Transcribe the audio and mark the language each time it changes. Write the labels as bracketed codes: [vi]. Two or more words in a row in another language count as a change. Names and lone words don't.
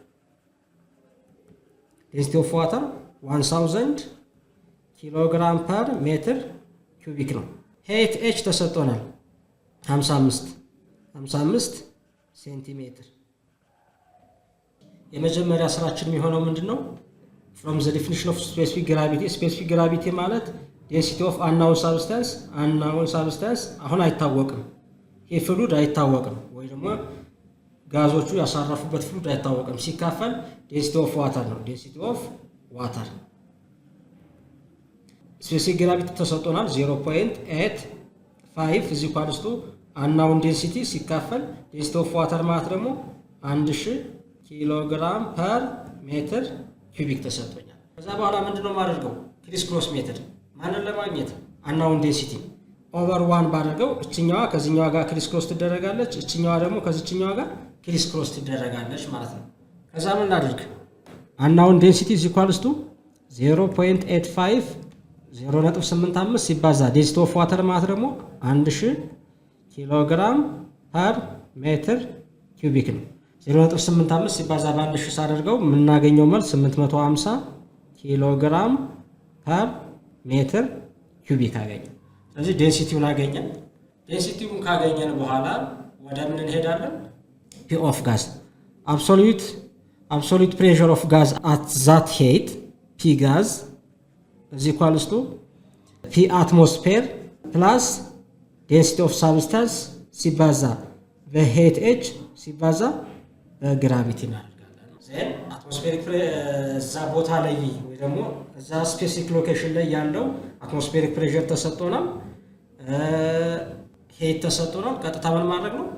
[en] density of water [am] 1000 [en] kilogram per meter cubic [am] ነው። [en] height h [am] ተሰጥቶናል 55 ሴንቲሜትር። የመጀመሪያ ስራችን የሚሆነው ምንድነው? [en] from the definition of specific gravity [am] ማለት [en] density of unknown substance [am] አሁን አይታወቅም። ይሄ ፍሉድ አይታወቅም ወይ ደግሞ ጋዞቹ ያሳረፉበት ፍሉድ አይታወቅም። ሲካፈል [en] density of water [am] ነው። [en] density of water specific gravity [am] ተሰጥቶናል 0.85 [en] is equals to unknown density [am] ሲካፈል [en] density of water [am] ማለት ደግሞ 1000 [en] kilogram per meter cubic [am] ተሰጥቶኛል። ከዛ በኋላ ምንድነው ማድረገው? [en] criss cross method [am] ማንን ለማግኘት [en] unknown density [am] ኦቨር 1 ባደርገው እችኛዋ ከዚህኛዋ ጋር [en] criss cross [am] ትደረጋለች፣ እችኛዋ ደግሞ ከዚህኛዋ ጋር [en] criss cross [am] ትደረጋለች ማለት ነው። ከዛ ምን እናድርግ? [en] unknown density is equals to [am] 0.85 ሲባዛ [en] density of water [am] ማለት ደግሞ 1000 [en] kilogram per meter cubic [am] ነው። 0.85 ሲባዛ በ1000 ሳደርገው የምናገኘው መልስ 850 [en] kilogram per meter cubic [am] አገኘ። ስለዚህ ዴንሲቲውን አገኘን። ዴንሲቲውን ካገኘን በኋላ ወደ ምን እንሄዳለን? [en] P of gas absolute pressure of gas at that height P gas is equals to P atmosphere plus density of substance [am] ሲባዛ በሄት ኤች ሲባዛ በግራቪቲ እናደርጋለን። [en] then atmospheric [am] እዛ ቦታ ላይ ወይ ደግሞ እዛ [en] specific location [am] ላይ ያለው [en] atmospheric pressure [am] ተሰጥቶናል፣ ሄት ተሰጥቶናል። ቀጥታ ምን ማድረግ ነው?